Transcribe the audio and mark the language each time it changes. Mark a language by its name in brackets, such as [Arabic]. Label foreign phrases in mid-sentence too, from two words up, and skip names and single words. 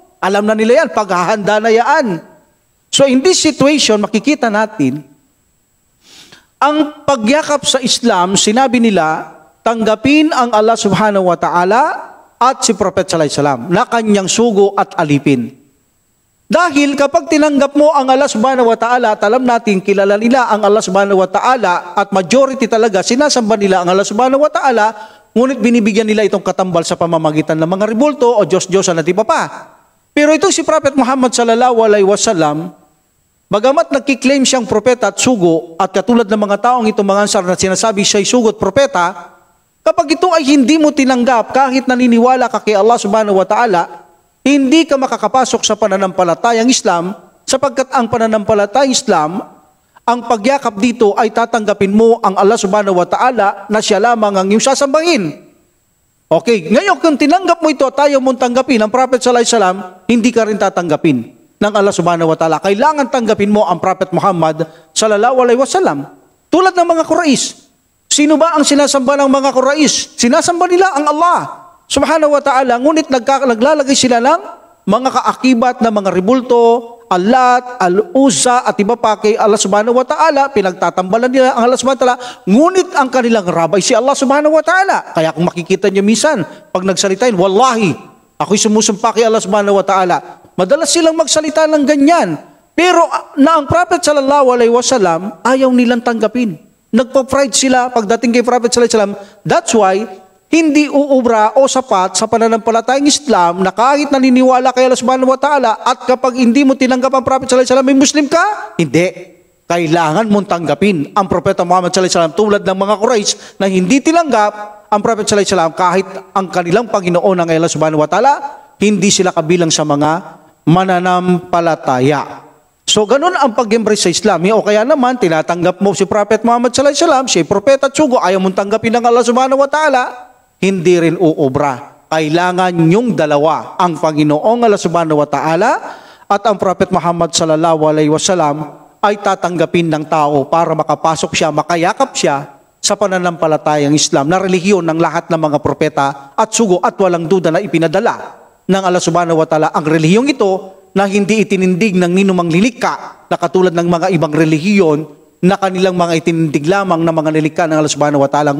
[Filipino] Alam na nila yan, paghahanda na yan. [English] So in this situation, [Filipino] makikita natin ang pagyakap sa Islam, sinabi nila, tanggapin ang Allah [Arabic] سبحانه وتعالى [Filipino] at si Prophet [Arabic] صلى الله عليه وسلم [Filipino] na kanyang sugo at alipin. Dahil kapag tinanggap mo ang Allah [Arabic] سبحانه وتعالى [Filipino] at alam natin, kilala nila ang Allah [Arabic] سبحانه وتعالى [Filipino] at majority talaga, sinasamba nila ang Allah [Arabic] سبحانه وتعالى, [Filipino] ngunit binibigyan nila itong katambal sa pamamagitan ng mga ribulto o Diyos-Diyosan at iba pa. Pero itong si Prophet Muhammad [Arabic] صلى الله عليه وسلم, [Filipino] bagamat nagkiklaim siyang propeta at sugo, at katulad ng mga taong itong mga ansar na sinasabi siya'y sugo at propeta, kapag ito ay hindi mo tinanggap kahit naniniwala ka kay Allah [Arabic] سبحانه وتعالى, [Filipino] hindi ka makakapasok sa pananampalatayang Islam sapagkat ang pananampalatayang Islam, ang pagyakap dito ay tatanggapin mo ang Allah [Arabic] سبحانه وتعالى [Filipino] na siya lamang ang iyong sasambahin. Okay, ngayon kung tinanggap mo ito at ayaw mong tanggapin ang Prophet [Arabic] صلى الله عليه وسلم, [Filipino] hindi ka rin tatanggapin ng Allah [Arabic] سبحانه وتعالى. [Filipino] Kailangan tanggapin mo ang Prophet Muhammad [Arabic] صلى الله عليه وسلم. [Filipino] Tulad ng mga Quraysh. Sino ba ang sinasamba ng mga Quraysh? Sinasamba nila ang Allah [Arabic] سبحانه وتعالى, [Filipino] ngunit naglalagay sila ng mga kaakibat na mga ribulto, Allat, Al-Uzza at iba pa kay Allah [Arabic] سبحانه وتعالى. [Filipino] Pinagtatambalan nila ang Allah [Arabic] سبحانه وتعالى, [Filipino] ngunit ang kanilang rabay si Allah [Arabic] سبحانه وتعالى. [Filipino] Kaya kung makikita niyo minsan, pag nagsalitain, wallahi, ako'y sumusumpa kay Allah [Arabic] سبحانه وتعالى. [Filipino] Madalas silang magsalita ng ganyan. Pero na ang Prophet [Arabic] صلى الله عليه وسلم, [Filipino] ayaw nilang tanggapin. Nagpa-pride sila pagdating kay Prophet [Arabic] صلى الله عليه وسلم. [English] That's why, [Filipino] hindi uubra o sapat sa pananampalatayang Islam na kahit naniniwala kay Allah [Arabic] سبحانه وتعالى [Filipino] at kapag hindi mo tinanggap ang Prophet [Arabic] صلى الله عليه وسلم, [Filipino] may Muslim ka? Hindi. Kailangan mong tanggapin ang Propeta Muhammad [Arabic] صلى الله عليه وسلم [Filipino] tulad ng mga Quraysh na hindi tinanggap ang Prophet [Arabic] صلى الله عليه وسلم [Filipino] kahit ang kanilang Panginoon ng Allah [Arabic] سبحانه وتعالى, [Filipino] hindi sila kabilang sa mga mananampalataya. So ganun ang pag-embrace sa Islam. O kaya naman, tinatanggap mo si Prophet Muhammad [Arabic] صلى الله عليه وسلم, [Filipino] siya propeta at sugo, ayaw mong tanggapin ng Allah [Arabic] سبحانه وتعالى. [Filipino] hindi rin uubra. Kailangan yung dalawa, ang Panginoong Allah [Arabic] سبحانه وتعالى [Filipino] at ang Prophet Muhammad [Arabic] صلى الله عليه وسلم [Filipino] ay tatanggapin ng tao para makapasok siya, makayakap siya sa pananampalatayang Islam na relihiyon ng lahat ng mga propeta at sugo at walang duda na ipinadala ng Allah [Arabic] سبحانه وتعالى [Filipino] ang relihiyong ito na hindi itinindig ng ninumang lilikha na katulad ng mga ibang relihiyon na kanilang mga itinindig lamang ng mga nilikha ng Allah [Arabic] سبحانه وتعالى.